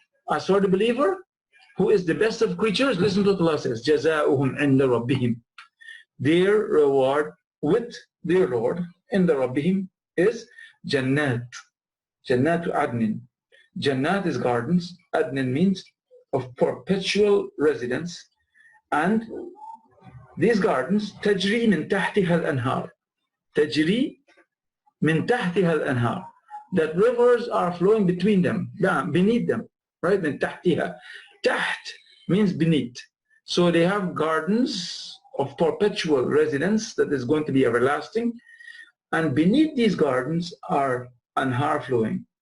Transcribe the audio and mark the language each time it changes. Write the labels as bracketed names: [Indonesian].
[English] As for the believer, who is the best of creatures, listen to what Allah says. [Arabic] جزاؤهم عند ربهم. [English] Their reward with their Lord in the Rabbihim is Jannat. Jannat Adnin. Jannat is gardens. Adnin means of perpetual residence. And these gardens, [Arabic] تجري من تحتها الأنهار. تجري من تحتها الأنهار. [English] That rivers are flowing between them, beneath them. Right? [Arabic] من تحتها. [English] تحت means beneath. So they have gardens of perpetual residence that is going to be everlasting, and beneath these gardens are anhar flowing.